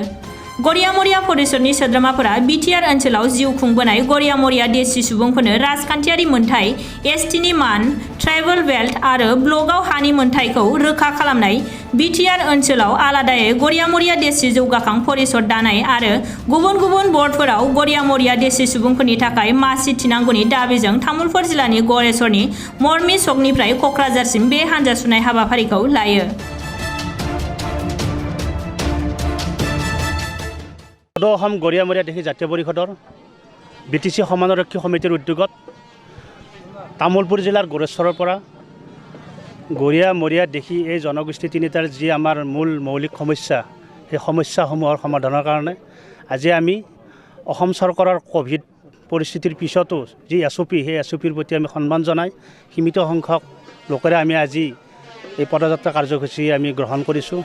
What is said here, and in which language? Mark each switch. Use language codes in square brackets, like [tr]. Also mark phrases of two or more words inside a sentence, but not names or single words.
[brx] गरिया मरिया परिषदनि सोद्रोमाफोरा बिटिआर ओनसोलाव जिउ खुंबोनाय गरिया मरिया देसि सुबुंफोरनो राजखान्थियारि मोनथाय एसटिनि मान ट्राइबेल बेल्ट आरो ब्लकआव हानि मोनथायखौ रोखा खालामनाय बिटिआर ओनसोलाव आलादायै गरिया मरिया देसि जौगाखां परिषद दानाय आरो गुबुन गुबुन बर्डफोराव गरिया मरिया देसि सुबुंफोरनि थाखाय मासि थिनांगौनि दाबिजों तामुलपुर जिल्लानि गरेश्वरनि मर्मि सकनिफ्राय क'क्राझारसिम बे हानजा सुनाय हाबाफारिखौ लायो। [as] অসম গৰিয়া মৰিয়া দেখি জাতীয় পৰিষদৰ বিটিচি সমানৰক্ষী সমিতিৰ উদ্যোগত তামুলপুৰ জিলাৰ গৰেশ্বৰৰ পৰা গৰিয়া মৰিয়া দেখি এই জনগোষ্ঠী তিনিটাৰ যি আমাৰ মূল মৌলিক সমস্যা সেই সমস্যাসমূহৰ সমাধানৰ কাৰণে আজি আমি অসম চৰকাৰৰ কোভিড পৰিস্থিতিৰ পিছতো যি এছঅ'পি সেই এছঅ'পিৰ প্ৰতি আমি সন্মান জনাই সীমিত সংখ্যক লোকেৰে আমি আজি এই পদযাত্ৰা কাৰ্যসূচী আমি গ্ৰহণ কৰিছোঁ।